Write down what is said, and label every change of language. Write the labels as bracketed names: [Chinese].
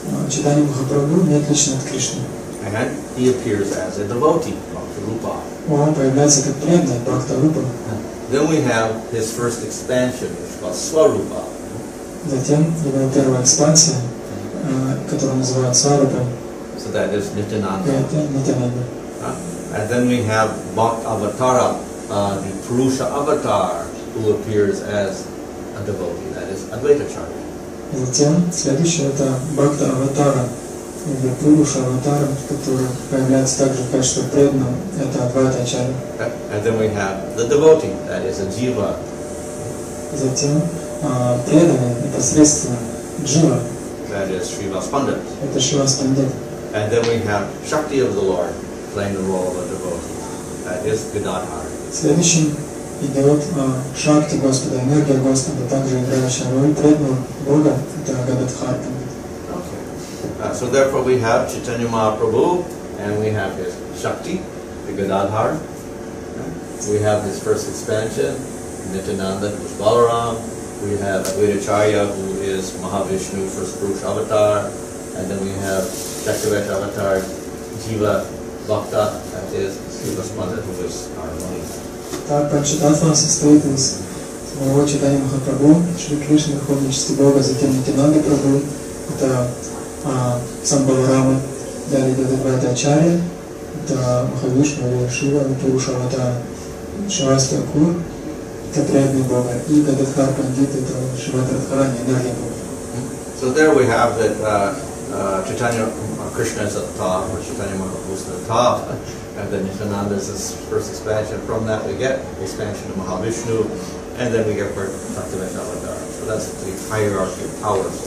[Russian] Чайтанья Махапрабху не отличен от Кришны. [English] And he appears as a devotee, Bhakti Rupa. [Russian] Он появляется как преданный, Бхакта Рупа. [English] Then we have his first expansion, which is called Swarupa. [Russian] Затем его первая экспансия, которую называют Сварупой. [English] So that is Nityananda. [Russian] Это Нитянанда. [English] And then we have Bhaktavatara, the Purusha Avatar, who appears as a devotee, that is Advaitacharya. [Russian] Затем следующее это Бхакта Аватара, или Пуруша Аватара, который появляется также в качестве преданного, это Адвайтачарья. [English] And then we have the devotee, that is a Jiva. [Russian] Затем преданный непосредственно Джива, [English] that is Srivas Pandit. [Russian] это Шривас Пандит. [English] And then we have Shakti of the Lord, playing the role of a devotee, that is Gadadhar. [Russian] Следующим идет Шакти Господа, энергия Господа, также играющая роль преданного Бога, это Гададхар. [English] Okay. So therefore we have Chaitanya Mahaprabhu, and we have his Shakti, the Gadadhar. We have his first expansion, Nityananda, who is Balaram. We have Advaitacharya, who is Mahavishnu, first Purusha Avatar. And then we have Shaktivat Avatar, Jiva Bhakta, that is Srivas Pandit, who is our Muni. [Russian] Так, Панчататтва состоит из самого Чайтаньи Махапрабху, Шри Кришны, Верховной Чести Бога, затем Нитянанды Прабху, это сам Баларама, далее идет Адвайтачарья, это Махавишну или Шива, Пуруша Аватара. Шивастри Акур – это преданный Бога. И Гададхар Пандит – это Шиватра Дхарани, энергия Бога. [English] So there we have that Chaitanya Krishna is at the top, or Chaitanya Mahaprabhu is at the top, and then Nityananda is this first expansion. From that we get the expansion of Mahavishnu, and then we get Bhaktivinoda Avadara. So that's the hierarchy of power.